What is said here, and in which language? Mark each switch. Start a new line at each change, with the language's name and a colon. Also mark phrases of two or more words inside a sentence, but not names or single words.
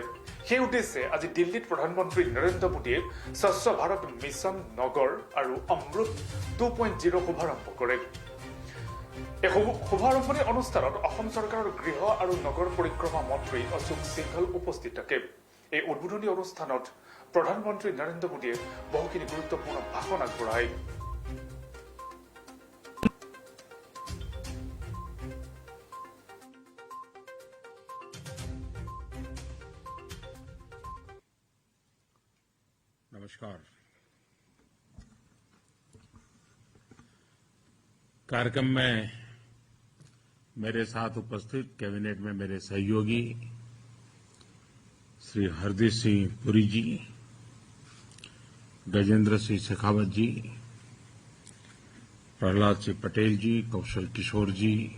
Assamese: সেই উদ্দেশ্যে আজি দিল্লীত প্ৰধানমন্ত্ৰী নৰেন্দ্ৰ মোদীয়ে স্বচ্ছ ভাৰত মিছন নগৰ আৰু অমৃত 2.0 শুভাৰম্ভ কৰে। এই শুভাৰম্ভণি অনুষ্ঠানত অসম চৰকাৰৰ গৃহ আৰু নগৰ পৰিক্ৰমা মন্ত্ৰী অশোক সিংঘল উপস্থিত থাকে। এই উদ্বোধনী অনুষ্ঠানত প্ৰধানমন্ত্ৰী নৰেন্দ্ৰ মোদীয়ে বহুখিনি গুৰুত্বপূৰ্ণ ভাষণ আগবঢ়ায়।
Hindi: नमस्कार। कार्यक्रम में मेरे साथ उपस्थित कैबिनेट में मेरे सहयोगी श्री हरदीप सिंह पुरी जी, गजेंद्र सिंह शेखावत जी, प्रहलाद सिंह पटेल जी, कौशल किशोर जी,